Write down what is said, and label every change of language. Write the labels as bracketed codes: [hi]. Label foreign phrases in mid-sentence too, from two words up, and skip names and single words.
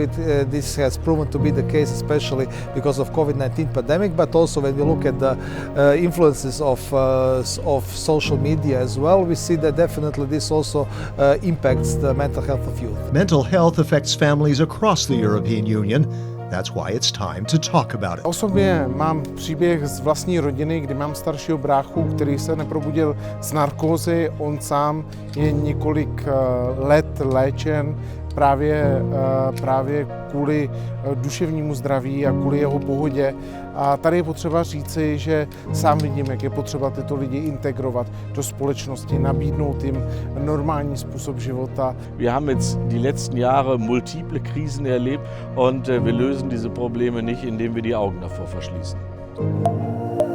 [en] This has proven to be the case, especially because of COVID-19 pandemic, but also when we look at the influences of social media as well, we see that definitely this also impacts the mental health of youth. Mental health affects families across the European Union. That's why it's time to talk about it. [cs] Osobně mám příběh z vlastní rodiny, kdy mám staršího bráchu, který se neprobudil z narkózy. On sám je několik let léčen právě kvůli duševnímu zdraví a kvůli jeho pohodě. A tady je potřeba říci, že sám vidím, jak je potřeba tyto lidi integrovat do společnosti, nabídnout jim normální způsob života. [de] Wir haben jetzt die letzten Jahre multiple Krisen erlebt und wir lösen diese Probleme nicht, indem wir die Augen davor verschließen.